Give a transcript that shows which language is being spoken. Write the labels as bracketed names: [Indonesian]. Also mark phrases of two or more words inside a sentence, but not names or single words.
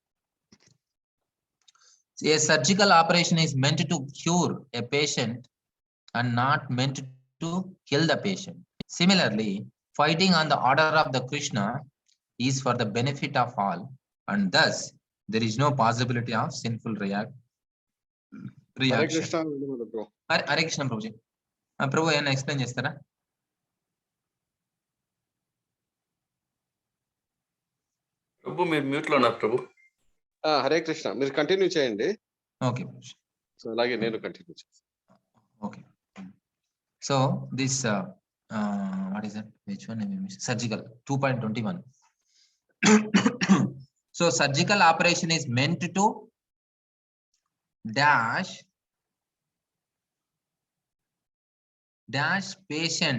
[English] A surgical operation is meant to cure a patient and not meant to kill the patient. Similarly, fighting on the order of the Krishna is for the benefit of all, and thus there is no possibility of sinful reaction. Hare Krishna, bro. Hare Krishna, [Telugu] Prabhuji. Prabhu, ఏమైనా explain చేస్తారా? Prabhu, మీరు మ్యూట్ లో ఉన్నారు ప్రభు. హరే కృష్ణ, మీరు కంటిన్యూ చేయండి. ఓకే. సో అలాగే నేను కంటిన్యూ చేస్తాను. [English] Okay. So this what is that? Which one? Surgical 2.21. So surgical operation is meant to dash patient.